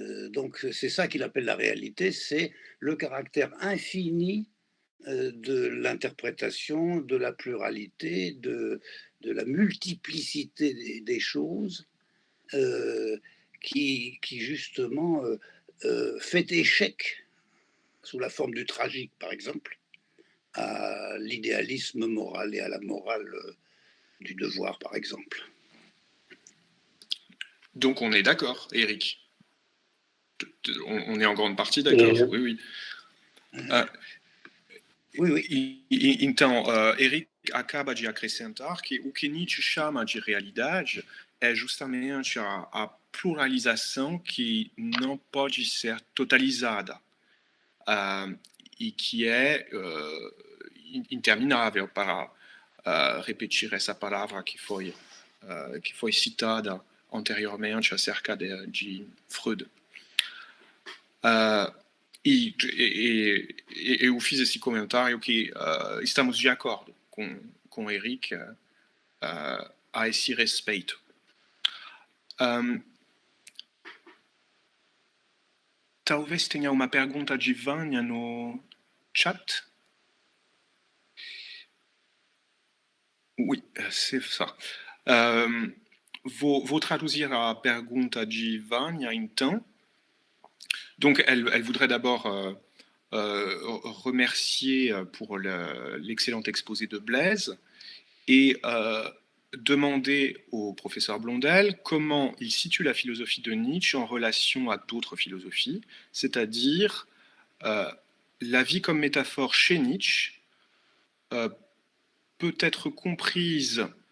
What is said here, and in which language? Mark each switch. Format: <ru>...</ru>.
<fr>Donc c'est ça qu'il appelle la réalité, c'est le caractère infini de l'interprétation, de la pluralité, de la multiplicité des choses qui justement fait échec, sous la forme du tragique par exemple, à l'idéalisme moral et à la morale du devoir par exemple. Donc on est d'accord, Eric. On est en grande partie d'accord, oui.</fr> <pt>Então, Eric acaba de acrescentar que o que Nietzsche chama de realidade é justamente a pluralização que não pode ser totalizada e que é interminável, para repetir essa palavra que foi citada anteriormente acerca de Freud. Eu fiz esse comentário que estamos de acordo com Eric a esse respeito. Talvez tenha uma pergunta de Vânia no chat.</pt> <fr>Oui, c'est ça.</fr> <pt>Vou traduzir a pergunta de Vânia, então.</pt> <fr>Donc, elle voudrait d'abord remercier pour l'excellent exposé de Blaise et demander au professeur Blondel comment il situe la philosophie de Nietzsche en relation à d'autres philosophies, c'est-à-dire la vie comme métaphore chez Nietzsche peut être comprise</fr>